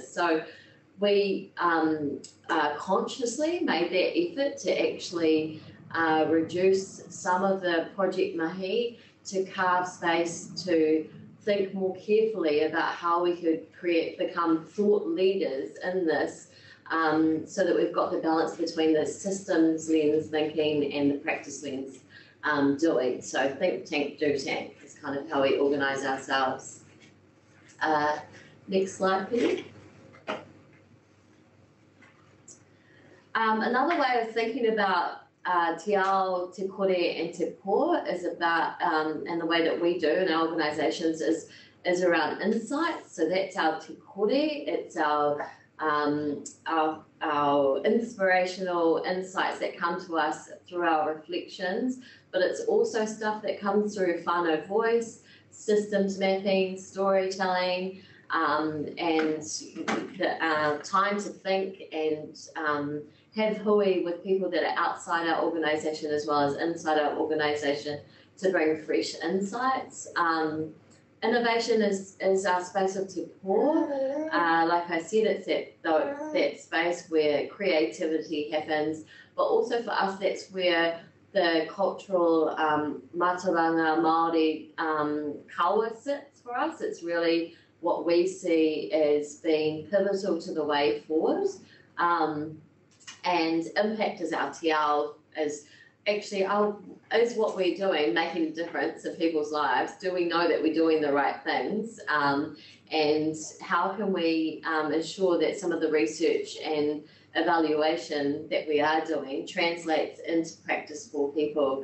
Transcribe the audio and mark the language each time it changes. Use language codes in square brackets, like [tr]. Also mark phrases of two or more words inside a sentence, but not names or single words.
[en] So we consciously made that effort to actually reduce some of the project mahi to carve space to think more carefully about how we could become thought leaders in this, so that we've got the balance between the systems lens thinking and the practice lens doing. So think tank, do tank is kind of how we organise ourselves. Next slide, please. Another way of thinking about [mi] te ao, te kore [en] and [mi] te pō [en] is about, and the way that we do in our organisations is around insights. So that's our [mi] te kore, [en] it's our inspirational insights that come to us through our reflections, but it's also stuff that comes through whānau voice, systems mapping, storytelling, and the time to think and have hui with people that are outside our organisation as well as inside our organisation to bring fresh insights. Innovation is our space of [mi] te pō. [en] Like I said, it's that space where creativity happens, but also for us, that's where the cultural [mi] mātauranga Maori kaua [en] sits for us. It's really what we see as being pivotal to the way forward. And impact is our [mi] te ao, [en] is what we're doing, making a difference in people's lives. Do we know that we're doing the right things? And how can we ensure that some of the research and evaluation that we are doing translates into practice for people?